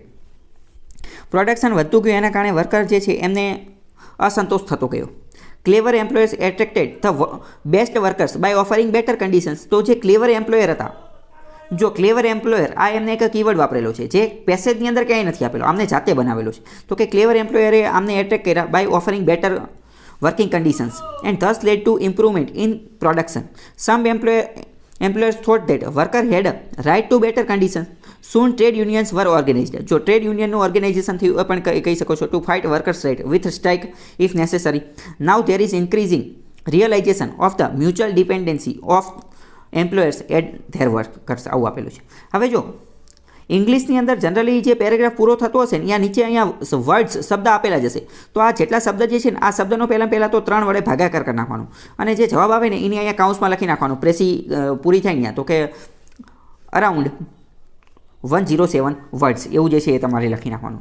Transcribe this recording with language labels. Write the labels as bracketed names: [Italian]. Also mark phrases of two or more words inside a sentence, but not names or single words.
[Gujarati] પ્રોડક્શન વધતું ગયું, એના કારણે વર્કર જે છે એમને અસંતોષ થતો ગયો. [English] clever employers attracted the best workers by offering better conditions. [Gujarati] તો જે [English] clever employer [Gujarati] હતા, જો [English] clever employer, [Gujarati] આ એમને એક કીવર્ડ વાપરેલો છે જે પેસેજની અંદર ક્યાંય નથી આપેલો, આમને જાતે બનાવેલો છે. તો કે ક્લેવર એમ્પ્લોયરે આમને એટ્રેક્ટ કર્યા [English] by offering better working conditions and thus led to improvement in production. Some employers thought that worker had a right to better conditions. Soon trade unions were organized. [Gujarati] જો ટ્રેડ યુનિયનનું ઓર્ગેનાઇઝેશન થયું પણ કહી શકો છો [English] to fight workers right with strike if necessary. નાઉ there is increasing realization of the mutual dependency of employers and their workers. [Gujarati] આવું આપેલું છે. હવે જો ઇંગ્લિશની અંદર જનરલી જે પેરેગ્રાફ પૂરો થતો હશે ને ત્યાં નીચે અહીંયા વર્ડ્સ શબ્દ આપેલા જશે. તો આ જેટલા શબ્દ જે છે ને આ શબ્દનો પહેલાં તો 3 વડે ભાગાકાર કરી નાખવાનું, અને જે જવાબ આવે ને એની અહીંયા કાઉન્સમાં લખી નાખવાનું. પ્રેસી પૂરી થાય ત્યાં તો કે અરાઉન્ડ 107 વર્ડ્સ એવું જે છે એ તમારે લખી નાખવાનું.